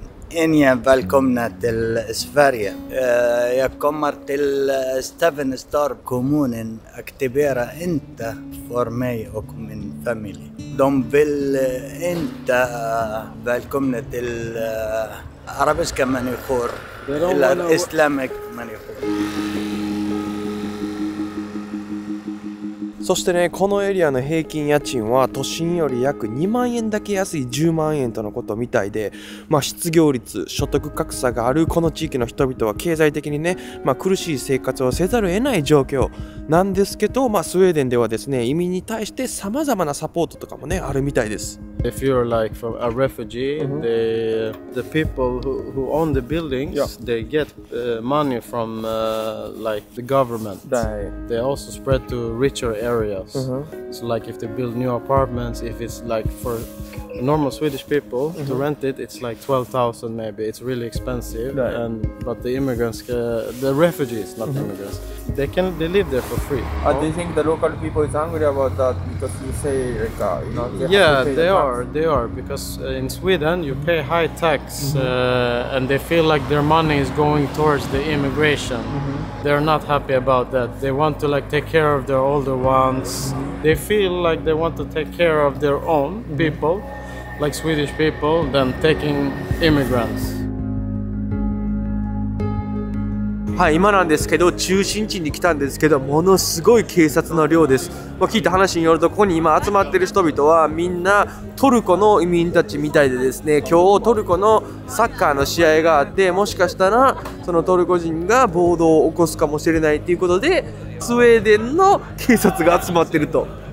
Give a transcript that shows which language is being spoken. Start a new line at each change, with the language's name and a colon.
Swedish: Ingen välkomna till Sverige. Jag kommer till Staffanstorp. Kommunen aktiverar inte för mig och min familj. De vill inte välkomna till arabiska människor eller islamiska människor.
Japanese: そしてね、このエリアの平均家賃は都心より約2万円だけ安い10万円とのことみたいで、失業率、所得格差があるこの地域の人々は経済的にね、苦しい生活をせざるを得ない状況なんですけど、スウェーデンではですね、移民に対して様々なサポートとかもね、あるみたいです。
English: If you're like from a refugee, the people who own the buildings, they get money from like the government. They also spread to richer areas. So like if they build new apartments, if it's like for normal Swedish people to rent it, it's like 12,000 maybe. It's really expensive. But the immigrants, the refugees, not immigrants, they live there for free. Do you think the local people is angry about that because you say like yeah, they are because in Sweden you pay high tax and they feel like their money is going towards the immigration. They're not happy about that. They want to like take care of their older ones. They feel like they want to take care of their own people, like Swedish people, than taking immigrants.
Japanese: はい、今なんですけど中心地に来たんですけど、ものすごい警察の量です。聞いた話によると、ここに今集まってる人々はみんなトルコの移民たちみたいでですね、今日トルコのサッカーの試合があって、もしかしたらそのトルコ人が暴動を起こすかもしれないということで、スウェーデンの警察が集まってると。